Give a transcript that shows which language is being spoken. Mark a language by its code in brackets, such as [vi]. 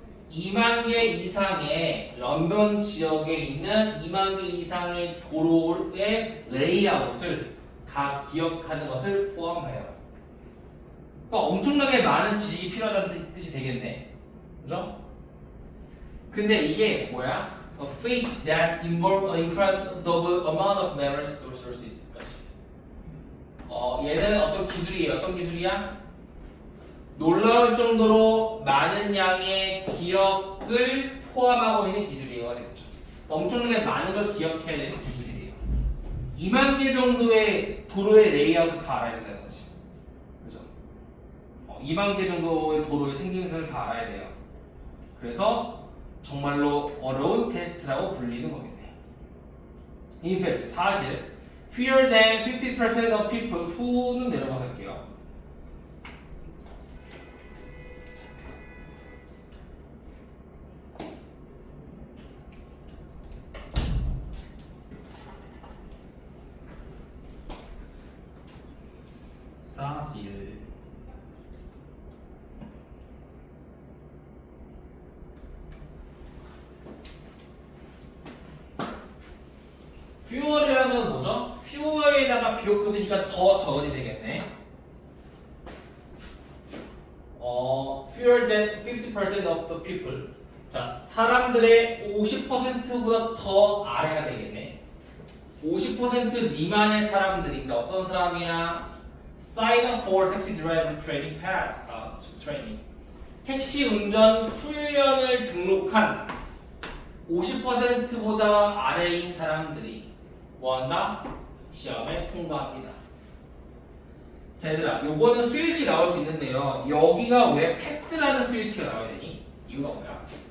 [ko] 2만 개 이상의 런던 지역에 있는 2만 개 이상의 도로의 레이아웃을 다 기억하는 것을 포함해요. 그러니까 엄청나게 많은 지식이 필요하다는 뜻이 되겠네. 그죠? 근데 이게 뭐야? [en] A feat that involve an incredible amount of memory resources. [ko] 얘는 어떤 기술이에요? 어떤 기술이야? 놀라울 정도로 많은 양의 기억을 포함하고 있는 기술이에요. 되겠죠? 엄청나게 많은 걸 기억해야 되는 기술이에요. 2만 개 정도의 도로의 레이아웃을 다 알아야 된다는 거지. 그죠? 2만 개 정도의 도로의 생김새를 다 알아야 돼요. 그래서 정말로 어려운 테스트라고 불리는 거겠네. [en] In fact, [ko] 사실 [en] fewer than 50% of people who는 [ko] 내려가서 할게요. 사실 fewer이라는 뭐죠? fewer에다가 비록 끊으니까 더 적어지 되겠네. [en] Fewer than 50% of the people. [ko] 자, 사람들의 50%보다 더 아래가 되겠네. 50% 미만의 사람들인데 어떤 사람이야? [en] Sign up for taxi driver training pass. [ko] 트레이닝. 택시 운전 훈련을 등록한 50%보다 아래인 사람들이 뭐한다? 시험에 통과합니다. 자, 얘들아, 요거는 수일치 나올 수 있는데요. 여기가 왜 패스라는 수일치가 나와야 되니? 이유가 뭐야?